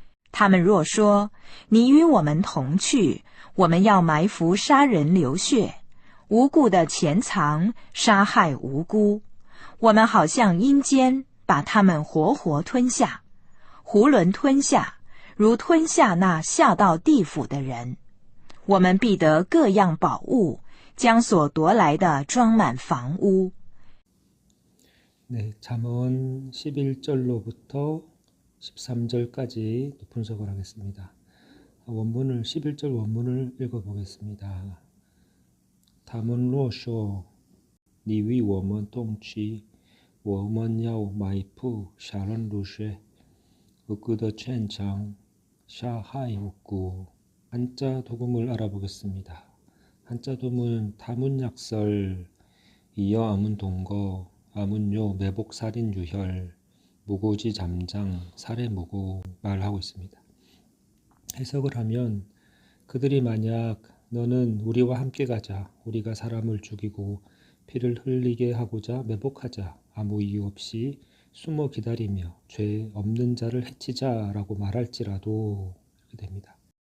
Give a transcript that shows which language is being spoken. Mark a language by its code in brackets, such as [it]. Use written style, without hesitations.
[zh] 他们若说，你与我们同去，我们要埋伏杀人流血，无故的潜藏，杀害无辜，我们好像阴间，把他们活活吞下，囫囵吞下，如吞下那下到地府的人。我们必得各样宝物，将所夺来的装满房屋。 [ko] 네, 잠언 11절로부터 13절까지 분석을 하겠습니다. 원문을 11절 원문을 읽어보겠습니다. [zh] 他们若说你与我们同去，我们要埋伏杀人流血，无辜的潜藏，杀害无辜. [ko] 한자 도금을 알아보겠습니다. 한자 도금은 타문약설, 이어 아문동거, 아문요, 매복살인 유혈, 무고지 잠장, 살해무고 말하고 있습니다. 해석을 하면 그들이 만약 너는 우리와 함께 가자, 우리가 사람을 죽이고 피를 흘리게 하고자 매복하자, 아무 이유 없이 숨어 기다리며 죄 없는 자를 해치자라고 말할지라도 이렇게 됩니다.